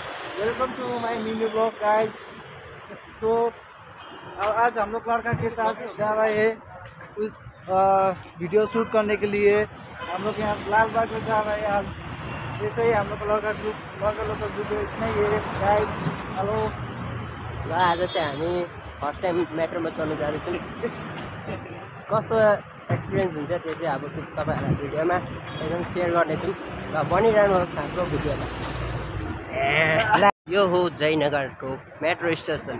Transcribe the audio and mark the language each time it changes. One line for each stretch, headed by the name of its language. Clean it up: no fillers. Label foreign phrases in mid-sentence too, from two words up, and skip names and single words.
English: Welcome to my mini blog guys.
Hindi: तो आज हम लोग लड़का के साथ जा रहे हैं उस वीडियो शूट करने के लिए। हम लोग यहाँ लालबाग में जा रहे हैं आज। ऐसे ही हम लोग लड़का लोग वीडियो इतना ही है गाइस। हेलो
Nepali: ल आज चाहिँ हामी
English: first time
Nepali: मेट्रोमा चढ्नु जाँदैछौँ। कस्तो एक्सपिरियन्स हुन्छ त्यो चाहिँ अब तपाईँहरूलाई भिडियोमा एकदम सेयर गर्नेछौँ र बनिरहनु हाम्रो भिडियोमा। यो हो जयनगरको
English: metro station.